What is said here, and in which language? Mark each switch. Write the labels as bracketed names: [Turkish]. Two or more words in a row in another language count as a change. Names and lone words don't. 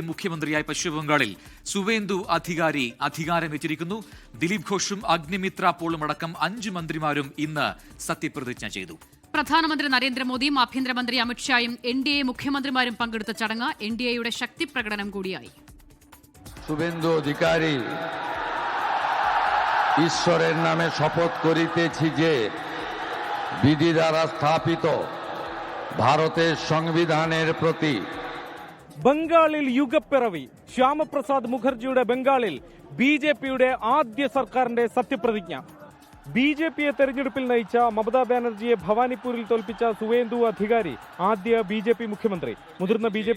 [Malayalam] മുഖ്യമന്ത്രിയായി പശ്ചിമബംഗാളിൽ സുവേന്ദു അധികാരി അധികാരമേറ്റിരിക്കുന്നു. ദിലീപ് ഘോഷും അഗ്നിമിത്ര പോളും അടക്കം 5 മന്ത്രിമാരും ഇന്ന് സത്യപ്രതിജ്ഞ ചെയ്തു. പ്രധാനമന്ത്രി നരേന്ദ്രമോദിയും ആഭ്യന്തരമന്ത്രി അമിത്ഷായും എൻ.ഡി.എ മുഖ്യമന്ത്രിമാരും പങ്കെടുത്ത ചടങ്ങ് എൻ.ഡി.എയുടെ ശക്തി പ്രകടനം കൂടിയായി. [Bangla] শুভেন্দু অধিকারী ঈশ্বরের নামে শপথ করিতেছি যে বিধি দ্বারা স্থাপিত ভারতের সংবিধানের প্রতি [Malayalam] ബംഗാളിൽ യുഗപ്പിറവി. ശ്യാമപ്രസാദ് മുഖർജിയുടെ ബംഗാളിൽ ബി.ജെ.പിയുടെ ആദ്യ സർക്കാരിന്റെ സത്യപ്രതിജ്ഞ. ബി.ജെ.പിയെ തെരഞ്ഞെടുപ്പിൽ നയിച്ച മമതാ ബാനർജിയെ ഭവാനിപ്പൂരിൽ തോൽപ്പിച്ച സുവേന്ദു അധികാരി ആദ്യ ബി.ജെ.പി. മുഖ്യമന്ത്രി. മുതിർന്ന ബി.ജെ.പി.